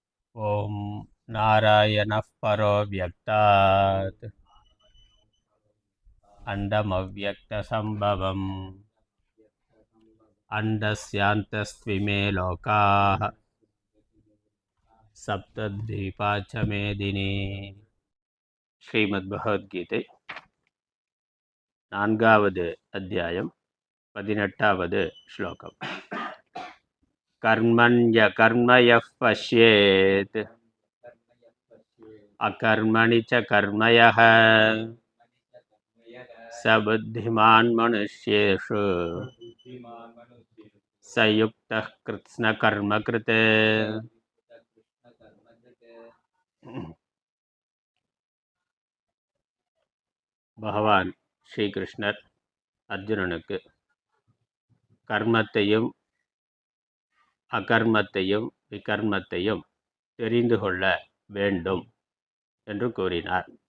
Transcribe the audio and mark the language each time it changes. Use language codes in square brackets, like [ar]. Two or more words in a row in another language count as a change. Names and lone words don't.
[sa] ॐ नारायणः परो व्यक्तात् अण्डमव्यक्तसम्भवम् अण्डस्यान्तस्त्विमे लोकाः सप्तद्वीपा च मेदिनी [ta] ஸ்ரீமத்பகவத்கீதை நான்காவது அத்தியாயம் 18வது ஸ்லோகம். [sa] कर्मण्यकर्मयः पश्येत् अकर्मणि च कर्मयः स बुद्धिमान् मनुष्येषु स युक्तः कृत्स्नकर्मकृत्. [ta] பகவான் ஸ்ரீகிருஷ்ணர் அர்ஜுனனுக்கு கர்மத்தையும் அகர்மத்தையும் விகர்மத்தையும் தெரிந்து கொள்ள வேண்டும் என்று கூறினார்.